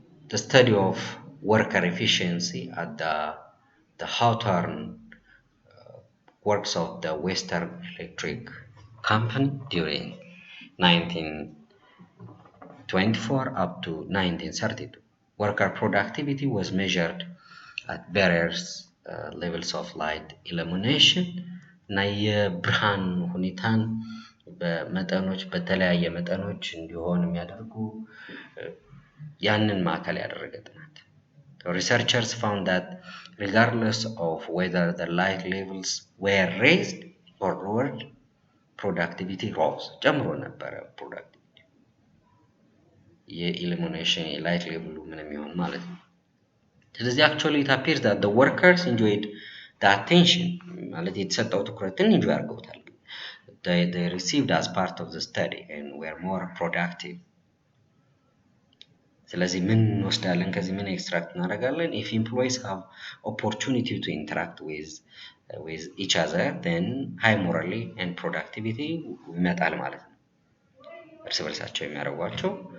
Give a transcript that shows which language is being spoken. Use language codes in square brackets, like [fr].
[en] the study of worker efficiency at the Hawthorne works of the Western Electric Company during 1924 up to 1932. Worker productivity was measured at various levels of light illumination [am] እና የብርሃን ሁኔታን በመጠኖች በተለያየ መጠኖች እንዲሆን የሚያደርጉ ያንን ማዕከል ያደረገ ጥናት። [en] Researchers found that regardless of whether the light levels were raised or lowered, productivity rose. [am] ጨምሮ ነበረ [en] productivity [am] የኢሉሚኔሽን የላይት ሌቭሉ ምንም ይሆን ማለት ነው። ስለዚህ [en] actually it appears that the workers enjoyed the attention [am] ማለት የተሰጠው ትኩረትን [en] enjoy [am] አድርገውታል። [en] They received as part of the study and were more productive. [am] ስለዚህ ምን እንወስዳለን ከዚህ ምን ኤክስትራክት እናደርጋለን? [en] If employees have opportunity to interact with each other, then high morally and productivity [am] ይመጣል ማለት ነው። እርስ በርሳቸው የሚያደርጓቸው